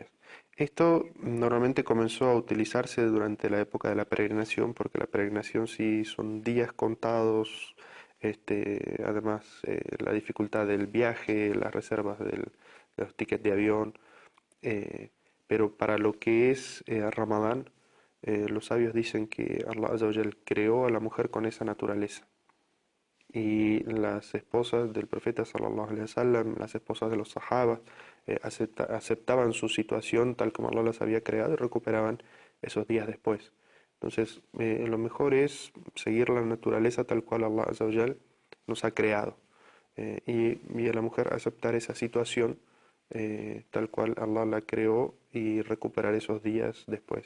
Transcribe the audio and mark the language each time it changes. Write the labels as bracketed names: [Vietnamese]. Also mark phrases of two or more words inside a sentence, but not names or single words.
[Spanish] Esto normalmente comenzó a utilizarse durante la época de la peregrinación, porque la peregrinación sí son días contados, además la dificultad del viaje, las reservas de los tickets de avión, eh, pero para lo que es Ramadán, los sabios dicen que [Arabic] الله عز وجل [Spanish] creó a la mujer con esa naturaleza y las esposas del profeta [Arabic] صلى الله عليه وسلم, [Spanish] las esposas de los sahabas, aceptaban su situación tal como Allah las había creado y recuperaban esos días después. Entonces, lo mejor es seguir la naturaleza tal cual [Arabic] الله عز وجل [Spanish] nos ha creado y a la mujer aceptar esa situación tal cual Allah la creó y recuperar esos días después.